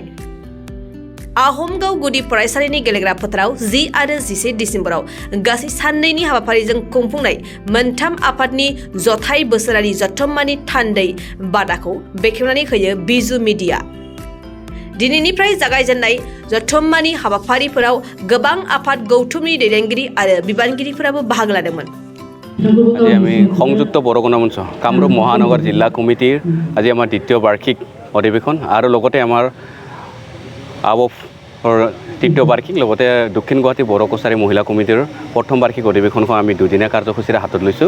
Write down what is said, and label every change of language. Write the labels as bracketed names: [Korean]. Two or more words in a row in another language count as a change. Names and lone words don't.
[Bodo] आहमगाव गुदि फरायसालिनि गेलेग्रा फोथाराव 10 आरो 11 डिसेम्बराव गासै साननैनि हाबाफारिजों खुंफुंनाय मोनथाम आफादनि जथाय बोसोरारि जथुम्मानि थान्दै बादाखौ बेखेवनानै होयो बिजु मिडिया। दिनैनिफ्राय जागायजेननाय जथुम्मानि हाबाफारिफोराव गोबां आफाद गौथुमनि दैदेनगिरि आरो बिबानगिरिफोराबो बाहागो लादोंमोन। [Assamese] আজি আমি সংযুক্ত বড়ো গণমঞ্চ কামৰূপ মহানগৰ জিলা কমিটিৰ আজি আমাৰ দ্বিতীয় বাৰ্ষিক অধিৱেশন আৰু লগতে আমাৰ তৃতীয় বাৰ্ষিক লগতে দক্ষিণ গুৱাহাটী বড়ো কছাৰী মহিলা কমিটিৰ প্ৰথম বাৰ্ষিক অধিৱেশনখন আমি দুদিনীয়া কাৰ্যসূচীৰে হাতত লৈছোঁ।